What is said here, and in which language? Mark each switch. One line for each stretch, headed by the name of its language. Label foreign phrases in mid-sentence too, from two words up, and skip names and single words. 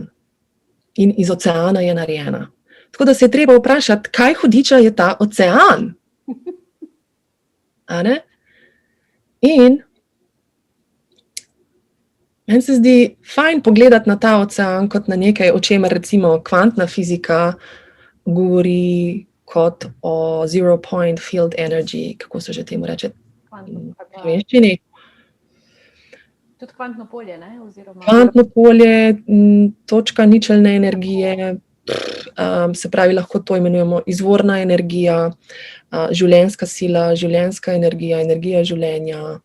Slovenian: In iz oceana je narejena. Tako da se je treba vprašati, kaj hudiča je ta ocean? In meni se zdi fajn pogledati na ta ocean kot na nekaj, o čemer recimo kvantna fizika govori kot o
English: zero point field energy,
Slovenian: kako se že temu reče v slovenščini. Tudi kvantno polje, ne? Kvantno polje, točka ničelne energije, se pravi, lahko to imenujemo izvorna energija, življenjska sila, življenjska energija, energija življenja.